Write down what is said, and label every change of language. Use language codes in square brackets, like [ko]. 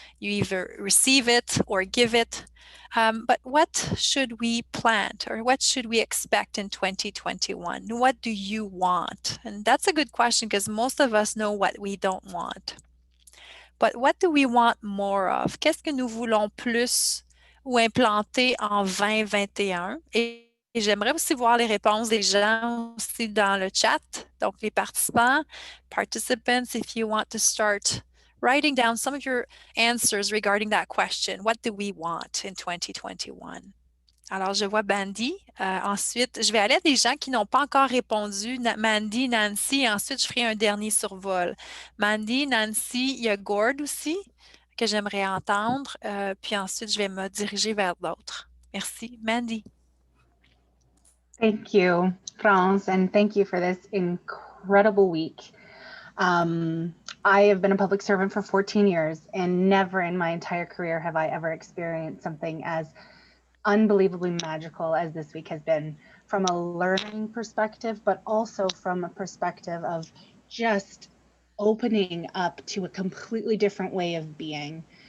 [en] You either receive it or give it. But what should we plant or what should we expect in 2021? What do you want? And that's a good question because most of us know what we don't want. But what do we want more of? [fr] Qu'est-ce que nous voulons plus ou implanter en 2021? Et j'aimerais aussi voir les réponses des gens aussi dans le chat. Donc, les participants, participants, [en] if you want to start writing down some of your answers regarding that question. What do we want in 2021? [fr] Alors, je vois Bandy. Ensuite, je vais aller à des gens qui n'ont pas encore répondu. Mandy, Nancy. Ensuite, je ferai un dernier survol. Mandy, Nancy, il y a Gord aussi que j'aimerais entendre. Puis ensuite, je vais me diriger vers d'autres. Merci. Mandy. [en] Thank you, France, and thank you for this incredible week. I have been a public servant for 14 years, and never in my entire career have I ever experienced something as unbelievably magical as this week has been, from a learning perspective, but also from a perspective of just opening up to a completely different way of being.